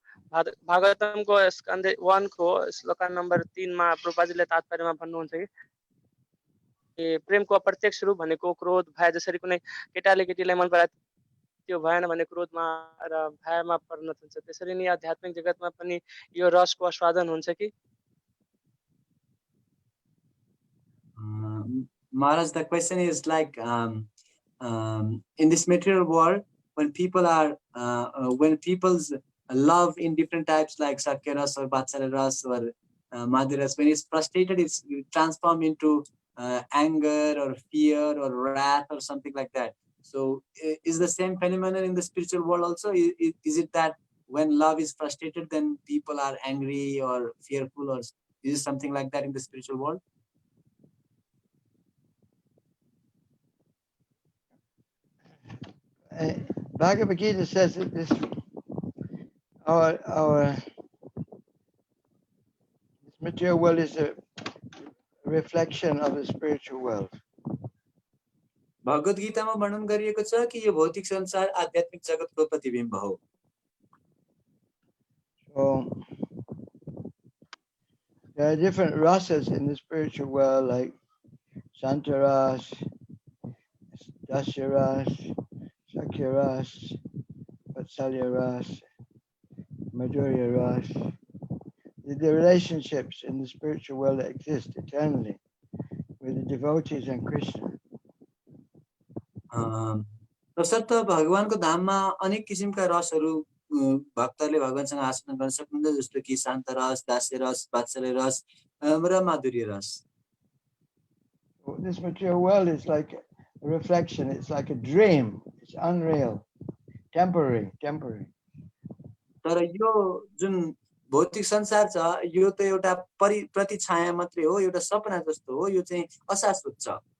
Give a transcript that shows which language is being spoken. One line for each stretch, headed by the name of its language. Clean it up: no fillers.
Nepali: भागवतमको स्कन्द 1 को श्लोक नम्बर 3 मा प्रभुपादले तात्पर्यमा भन्नुहुन्छ कि प्रेमको अप्रत्यक्ष रूप भनेको क्रोध भय जसरी कुनै केटाले केटीलाई मन पराए त्यो भएन भने क्रोधमा र भयमा परिणत हुन्छ. त्यसरी नै आध्यात्मिक जगतमा पनि यो रसको आस्वादन हुन्छ कि?
English: Maharaj, the question is like, in this material world, when people are, when people's love in different types like Sakya Ras or Vatsalya Ras or Madhurya Ras, when it's frustrated, it's transformed into anger or fear or wrath or something like that. So is the same phenomenon in the spiritual world also? Is it that when love is frustrated, then people are angry or fearful, or is it something like that in the spiritual world? Bhagavad Gita says that this our this material world is a reflection of the spiritual world.
Nepali: भगवत गीतामा वर्णन गरिएको छ कि यो भौतिक संसार आध्यात्मिक जगतको प्रतिबिम्ब हो.
English: So there are different rasas in the spiritual world, like Santaras, Dasiras, Sakyaras, Vatsalyaras, Madhuryaras. The relationships in the spiritual world that exist eternally with the devotees and Krishna.
Nepali: तसर्थ भगवानको धाममा अनेक किसिमका रसहरू भक्तले भगवानसँग आस्वादन गर्न सक्नुहुन्छ, जस्तो कि शान्त रस, दास्य रस, वात्सल्य रस र माधुर्य रस.
English: This material world is like a reflection. It's like a dream. It's unreal, temporary.
Nepali: तर यो जुन भौतिक संसार छ, यो त एउटा प्रतिछाया मात्रै हो, एउटा सपना जस्तो हो, यो चाहिँ अशाश्वत छ.